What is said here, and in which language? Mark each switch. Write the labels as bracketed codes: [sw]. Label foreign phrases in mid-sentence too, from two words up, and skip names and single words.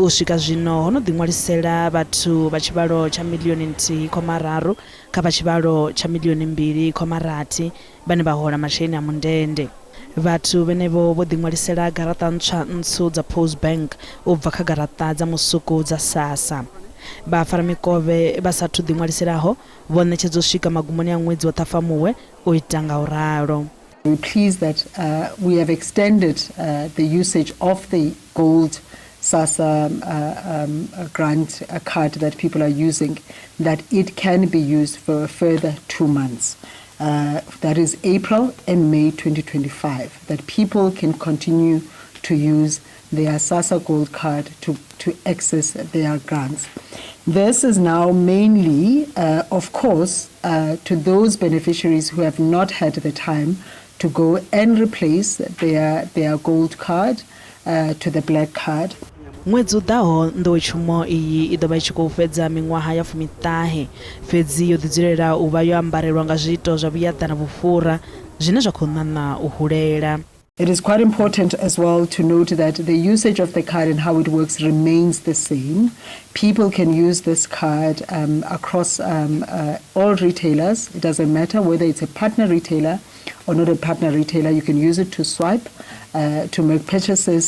[ve] u swika zwino ho no ḓiṅwalisela vhathu vha tshivhalo tsha miḽioni nthihi khoma raru kha vha tshivhalo tsha miḽioni mbili khoma rathi vhane vha hola masheleni a mundende. Vhathu vhenevho vho ḓiṅwalisela garaṱa ntswu dza Postbank u bva kha garaṱa dza musuku dza SASSA. Vha faramikovhe vha sathu ḓiṅwaliselaho vho ṋetshedza u swika magumoni a ṅwedzi wa Ṱhafamuhwe u ita ngauralo. [en] We're pleased that we have extended the usage of the gold SASSA grant card that people are using, that it can be used for a further 2 months. That is April and May 2025, that people can continue to use their SASSA gold card to access their grants. This is now mainly, of course, to those beneficiaries who have not had the time to go and replace their gold card to the black card. [ve] Ṅwedzi u ḓaho nḓowetshumo iyi i ḓo vha i tshi khou fhedza miṅwaha ya 19 fhedzi yo ḓidzulela u vha yo ambarelwa nga zwiito zwa vhuyaḓa na vhufhura zwine zwa khou ṋaṋa u hulela. [en] It is quite important as well to note that the usage of the card and how it works remains the same. People can use this card across all retailers. It doesn't matter whether it's a partner retailer or not a partner retailer. You can use it to swipe, to make purchases.